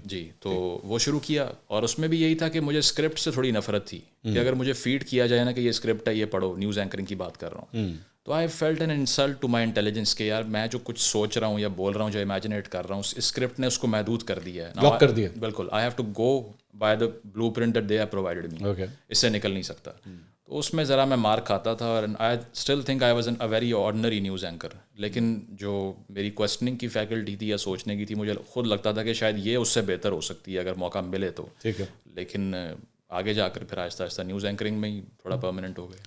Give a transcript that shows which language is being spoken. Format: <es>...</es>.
<ur>جی. تو وہ شروع کیا, اور اس میں بھی یہی تھا کہ مجھے اسکرپٹ سے تھوڑی نفرت تھی کہ اگر مجھے فیڈ کیا جائے نا کہ یہ اسکرپٹ ہے, یہ پڑھو, نیوز اینکرنگ کی بات کر رہا ہوں, تو</ur> <en>I felt an insult to my intelligence</en> <ur>کہ یار میں جو کچھ سوچ رہا ہوں یا بول رہا ہوں, جو امیجنیٹ کر رہا ہوں, اس اسکرپٹ نے اس کو محدود کر دیا ہے, لاک کر دیا. بالکل.</ur> <en>I have to go by the blueprint that they have provided me. Okay,</en> <ur>اس سے نکل نہیں سکتا. تو اس میں ذرا میں مار کھاتا تھا,</ur> <en>اور I still think I was a very ordinary news anchor.</en> <ur>لیکن جو میری کوسچننگ کی فیکلٹی تھی یا سوچنے کی تھی, مجھے خود لگتا تھا کہ شاید یہ اس سے بہتر ہو سکتی ہے اگر موقع ملے تو. ٹھیک ہے. لیکن آگے جا کر پھر آہستہ آہستہ نیوز اینکرنگ میں ہی تھوڑا پرماننٹ ہو گئے.</ur>